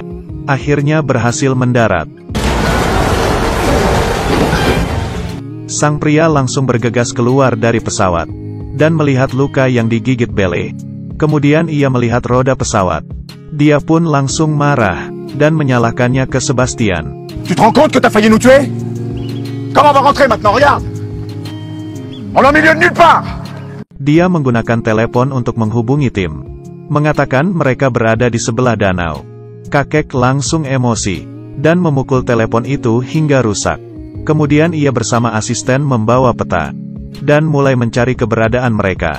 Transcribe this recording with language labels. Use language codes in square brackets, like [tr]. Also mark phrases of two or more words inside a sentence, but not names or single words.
[id] Akhirnya berhasil mendarat. Sang pria langsung bergegas keluar dari pesawat dan melihat luka yang digigit Belle. Kemudian ia melihat roda pesawat. Dia pun langsung marah dan menyalahkannya ke Sebastian. [fr] Tu te rends compte que t'as failli nous tuer? Comment on va rentrer maintenant? Regarde! On est au milieu de nulle part! [id] Dia menggunakan telepon untuk menghubungi tim. Mengatakan mereka berada di sebelah danau. Kakek langsung emosi dan memukul telepon itu hingga rusak. Kemudian ia bersama asisten membawa peta dan mulai mencari keberadaan mereka.